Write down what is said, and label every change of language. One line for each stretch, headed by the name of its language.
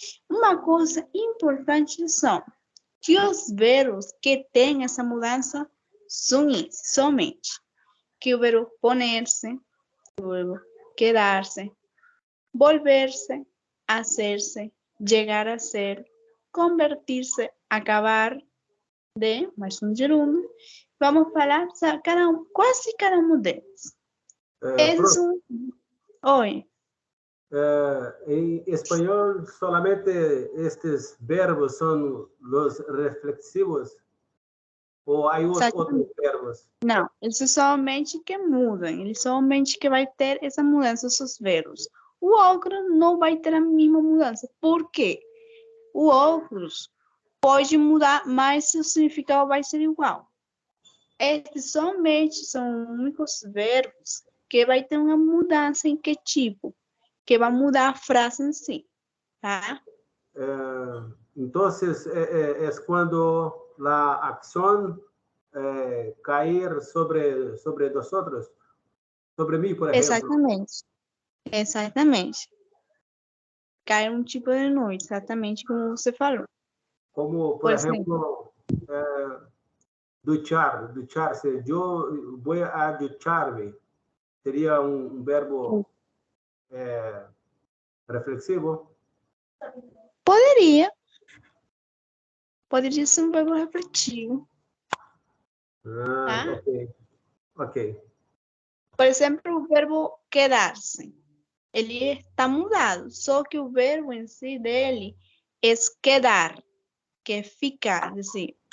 Portuguese: Uma coisa importante são que os verbos que têm essa mudança são somente que o verbo poner-se, o verbo quedar-se, volver-se, hacer-se, llegar a ser, convertir-se, acabar de, mais um gerúndio. Vamos falar quase cada um deles. Esses são... Oi.
Spanish: En español, solamente estos verbos son los reflexivos o hay otros verbos.
Portuguese: Não, eles somente que mudam, eles somente que vai ter essa mudança dos verbos. O outro não vai ter a mesma mudança. Por quê? O outros pode mudar, mas seu significado vai ser igual. Esses somente são únicos verbos que vai ter uma mudança em que tipo? Que vai mudar a frase em si, tá?
Spanish: Entonces, es cuando la acción caer sobre nosotros, sobre mí, por ejemplo.
Portuguese: Exatamente. Exatamente. Cai um tipo de noite, exatamente como você falou.
Spanish: Como, por ejemplo, ducharse. Yo voy a ducharme. Sería un verbo reflexivo.
Portuguese: Poderia. Poderia ser um verbo refletivo. Ah, Tá? ok. Por exemplo, o verbo quedar-se. Ele está mudado, só que o verbo em si dele é quedar, que é ficar, assim.